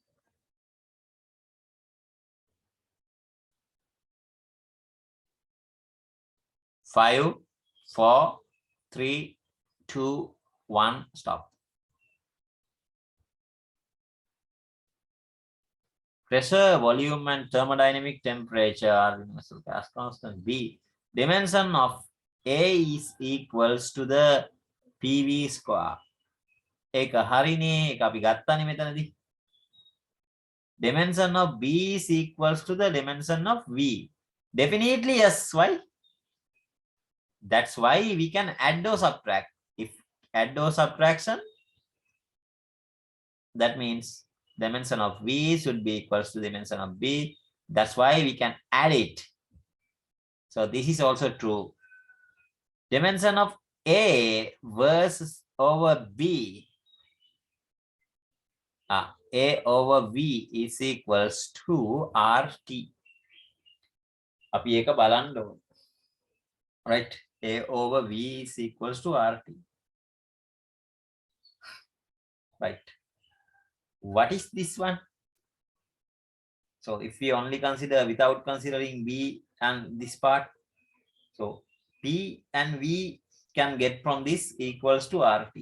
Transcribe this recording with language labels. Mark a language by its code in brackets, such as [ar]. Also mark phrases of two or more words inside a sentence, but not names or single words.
[en] Five, 4, 3, 2, 1, stop. Pressure, volume, and thermodynamic temperature are universal gas constant. B. Dimension of A is equals to the PV square. [si] ඒක හරිනේ. ඒක අපි ගත්තානේ මෙතනදී. [en] Dimension of B is equals to the dimension of V. Definitely yes. Why? That's why we can add or subtract. If add or subtraction, that means dimension of V should be equals to dimension of B. That's why we can add it. So this is also true. Dimension of A versus over B. A over V is equals to RT. [si] අපි ඒක බලන්න ඕන. [en] Right? A over V is equals to RT. Right? What is this one? So if we only consider without considering V and this part, so P and V can get from this equals to RT.